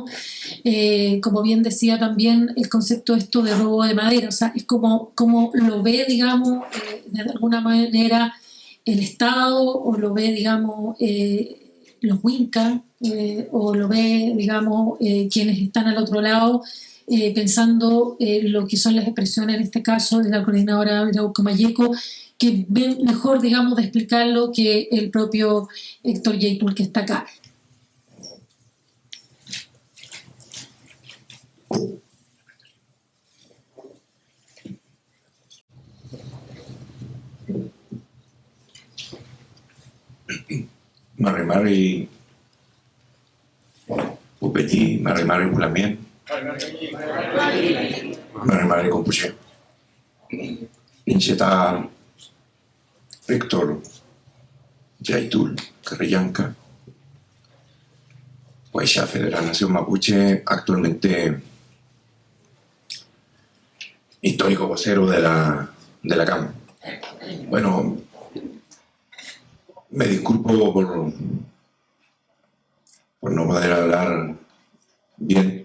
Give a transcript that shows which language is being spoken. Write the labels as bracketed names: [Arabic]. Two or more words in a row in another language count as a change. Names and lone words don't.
[Spanish] Como bien decía también el concepto esto de robo de madera, o sea, es como lo ve, digamos, de alguna manera el Estado, o lo ve, digamos, los Winca, o lo ve, digamos, quienes están al otro lado, pensando lo que son las expresiones, en este caso, de la coordinadora Arauco Mayeco, que ven mejor, digamos, de explicarlo que el propio Héctor Yaitul, que está acá. [Mapuche] Mari Upeti, Mari Pulamien, Mari Compuche. [Spanish] Incheta Héctor Yaitul Carrillanca, Guaycha Federal Nación Mapuche, actualmente histórico vocero de la CAM. Bueno, me disculpo por no poder hablar bien.